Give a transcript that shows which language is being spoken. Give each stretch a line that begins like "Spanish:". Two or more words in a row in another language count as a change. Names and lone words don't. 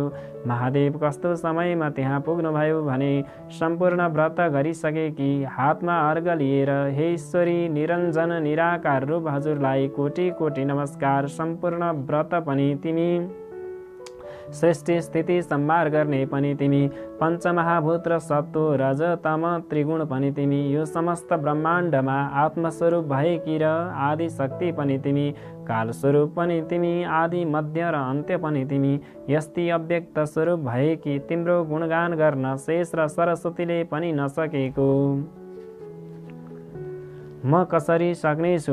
Nepali: महादेव कस्तो समयमा त्यहाँ पुग्नुभयो भने सम्पूर्ण व्रत गरिसकेकी हातमा अर्घ लिएर, हे ईश्वरी निरञ्जन निराकार रूप हजुरलाई कोटि कोटि नमस्कार। सम्पूर्ण व्रत पनि तिमी, सृष्टि स्थिति संहार गर्ने पनि तिमी, पञ्चमहाभूत र सत्व रज तम त्रिगुण पनि तिमी, यो समस्त ब्रह्माण्डमा आत्मस्वरूप भएकी र आदि शक्ति पनि तिमी, कालस्वरूप पनि तिमी, आदि मध्य र अन्त्य पनि तिमी, यस्ती अव्यक्त स्वरूप भएकी तिम्रो गुणगान गर्न शेष र सरस्वतीले पनि नसकेको म कसरी सक्नेछु।